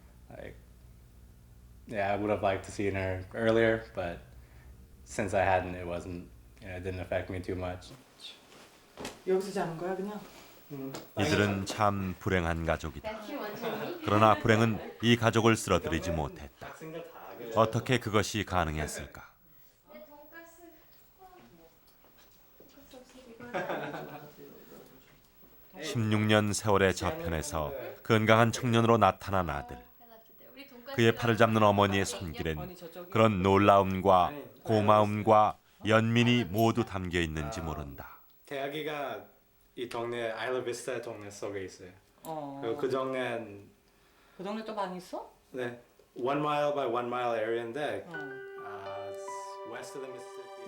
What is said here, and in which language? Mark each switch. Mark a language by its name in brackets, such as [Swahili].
[English] Like, yeah, I would have liked to seen her earlier, but since I hadn't, it wasn't. It didn't affect me too much. [Korean] 여기서 자는 거야 그냥? 이들은 참 불행한 가족이다. 그러나 불행은 이 가족을 쓰러뜨리지 못했다. 어떻게 그것이 가능했을까? 16년 세월의 저편에서 건강한 청년으로 나타난 아들. 그의 팔을 잡는 어머니의 손길엔 그런 놀라움과 고마움과 연민이 모두 담겨 있는지 모른다. 대학이가 이 동네 아일라비스타 동네 속에 있어요. 그리고 그 동네는 그 동네 또 많이 있어? 네, [English] 1 mile by 1 mile area인데 it's west of the Mississippi.